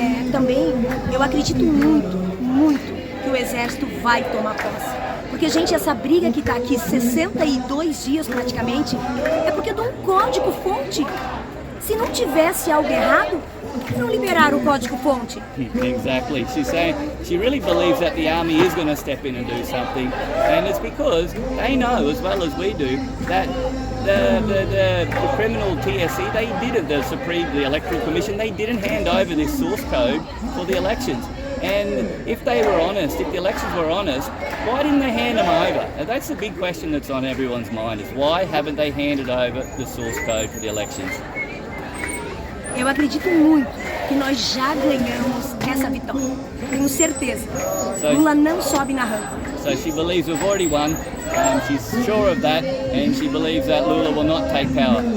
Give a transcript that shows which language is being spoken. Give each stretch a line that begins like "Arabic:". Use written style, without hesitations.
Portuguese: também eu acredito muito que o Exército vai tomar posse. Porque, gente, essa briga que está aqui 62 dias praticamente é porque de um código-fonte. Se não tivesse algo errado, por que não liberaram o código-fonte?
English: Exactly. She's saying she really believes that the army is going to step in and do something, and it's because they know as well as we do that the criminal TSC, they didn't, the Electoral Commission, they didn't hand over this source code for the elections. And if they were honest, if the elections were honest, why didn't they hand them over? And that's the big question that's on everyone's mind, is why haven't they handed over the source code for the elections?
Portuguese: Eu acredito muito que nós já ganhamos essa vitória. Tenho certeza. Lula não sobe na rampa.
English: So she believes we've already won. She's sure of that, and she believes that Lula will not take power.